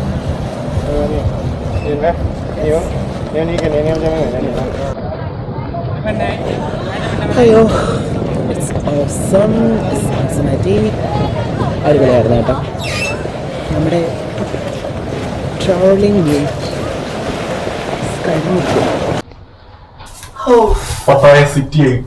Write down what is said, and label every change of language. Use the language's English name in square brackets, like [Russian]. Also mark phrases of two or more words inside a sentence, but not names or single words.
[Thai] นี่เห็นไหมนิ้วนี้กับนิ้วจะไม่เหมือนกันเห็นไหม [Malayalam] അയ്യോ [English] it's awesome [Malayalam] അടിപൊളിയായിരുന്നു കേട്ടോ. നമ്മുടെ ട്രാവലിംഗ് കഴിഞ്ഞിട്ട് പട്ടായ സിറ്റി